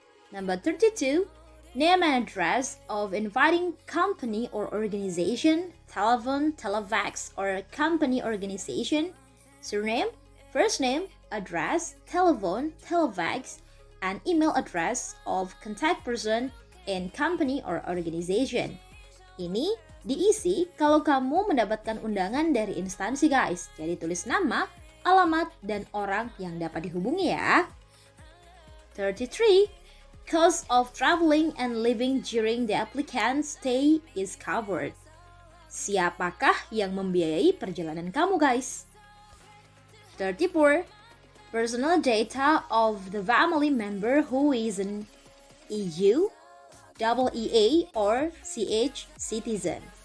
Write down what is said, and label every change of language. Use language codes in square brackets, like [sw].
[en] Number 32, name and address of inviting company or organization, telephone, telefax, or company organization, surname, first name, address, telephone, telefax, and email address of contact person in company or organization. [id] Ini diisi kalau kamu mendapatkan undangan dari instansi guys. Jadi tulis nama, alamat, dan orang yang dapat dihubungi ya. 33. [en] cost of traveling and living during the applicant's stay is covered. [id] Siapakah yang membiayai perjalanan kamu, guys? 34. [en] Personal data of the family member who is an EU, EEA, or CH citizen.